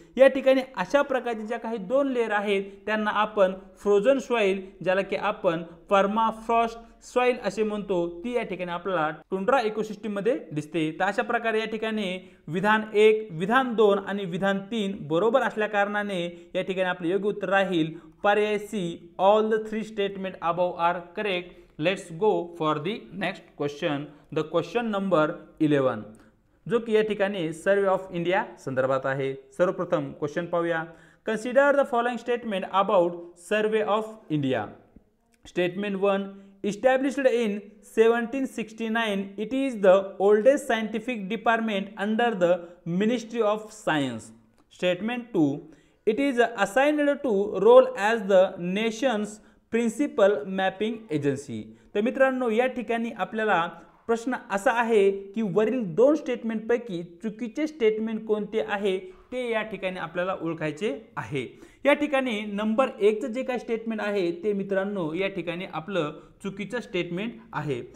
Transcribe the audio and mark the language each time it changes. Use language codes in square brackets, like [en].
[mr] या ठिकाणी अशा प्रकारचे ज्या काही 2 लेयर आहेत त्यांना आपण फ्रोझन सॉइल, ज्याला की आपण परमाफ्रॉस्ट सॉइल असे म्हणतो, ती या ठिकाणी आपल्याला टुंड्रा इकोसिस्टम मध्ये दिसते. तर अशा प्रकारे या ठिकाणी विधान 1, विधान 2 आणि विधान 3 बरोबर असल्या कारणाने या ठिकाणी आपले योग्य उत्तर राहील पर्याय C. [en] All the 3 statement above are correct. Let's go for the next question. The question number 11 [mr] जो की या ठिकाणी सर्वे ऑफ इंडिया संदर्भात आहे. सर्वप्रथम क्वेश्चन पाहूया. [en] Consider the following statement about survey of India. Statement 1. Established in 1769, it is the oldest scientific department under the Ministry of Science. Statement 2. It is assigned to role as the nation's principal mapping agency. [mr] तर मित्रांनो या ठिकाणी आपल्याला प्रश्न असा आहे की वरील 2 स्टेटमेंट पैकी चुकीचे स्टेटमेंट कोणते आहे ते या ठिकाणी आपल्याला ओळखायचे आहे. या ठिकाणी नंबर 1 चं जे काही स्टेटमेंट आहे ते मित्रांनो या ठिकाणी आपलं चुकीचं स्टेटमेंट आहे.